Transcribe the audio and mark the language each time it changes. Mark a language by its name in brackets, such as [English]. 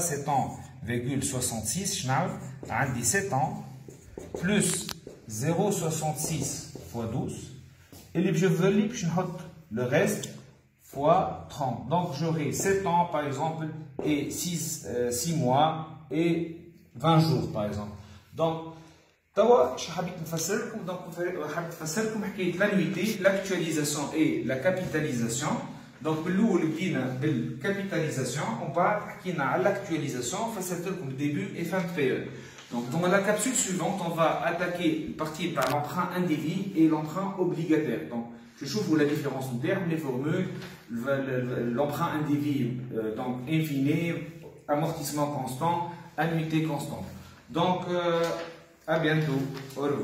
[French] 7 ans,66. On dit 7 ans plus 0,66 fois 12. Et je veux le reste fois 30. Donc, j'aurai 7 ans, par exemple, et 6 mois et 20 jours, par exemple. [Arabic] Donc, توا شو حبيت نفسر لكم دونك حبيت نفسر لكم حكايه [French] l'annuité, l'actualisation et la capitalisation. [Arabic] دونك بالاول بدينا بالكابيتاليزاسيون ومن بعد حكينا على l'actualisation فسرت لكم [French] début et fin de période. Donc dans la capsule suivante, on va attaquer partir par l'emprunt indivis et l'emprunt obligataire. Donc je trouve la différence en termes, les formules, l'emprunt indivis donc infini, amortissement constant, annuité constante. Donc à bientôt. Au revoir.